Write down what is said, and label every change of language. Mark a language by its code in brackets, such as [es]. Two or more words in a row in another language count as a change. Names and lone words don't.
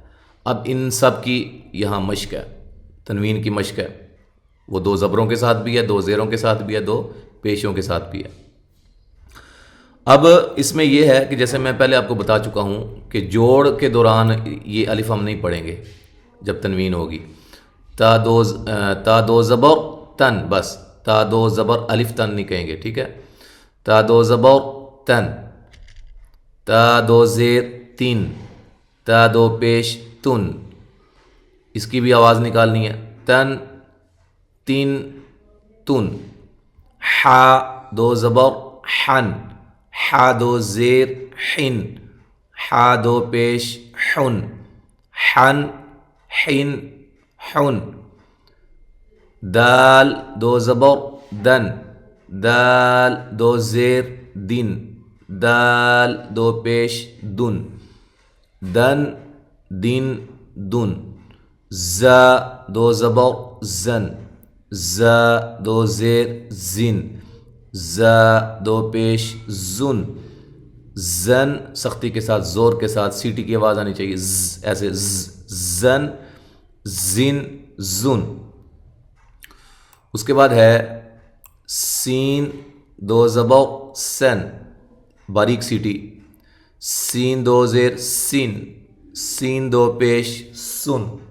[ur] اب ان سب کی یہاں مشق ہے، تنوین کی مشق ہے، وہ 2 زبروں کے ساتھ بھی ہے، 2 زیروں کے ساتھ بھی ہے، 2 پیشوں کے ساتھ بھی ہے۔ اب اس میں یہ ہے کہ جیسے میں پہلے آپ کو بتا چکا ہوں کہ جوڑ کے دوران یہ الف ہم نہیں پڑھیں گے جب تنوین ہوگی۔ تا دو زبر تن، بس تا 2 زبر الف تن نہیں کہیں گے، ٹھیک ہے۔ تا 2 زبر تن، تا 2 زیر تین، تا 2 پیش تن، اس کی بھی آواز نکالنی ہے، تن تین تن۔ حا 2 زبر حن، حا 2 زیر حن، حا 2 پیش حن، حن حن حن۔ دال 2 زبر دن، دال 2 زیر دن، دال 2 پیش دن، دن دن دن۔ زا 2 زبر زن، زا 2 زیر زن، زا 2 پیش زن، زن سختی کے ساتھ زور کے ساتھ سیٹی کی آواز آنی چاہیے، ایسے زن زن زن۔ اس کے بعد ہے سین 2 زبر سن، باریک سیٹی، سین 2 زیر سین، سین 2 پیش سن۔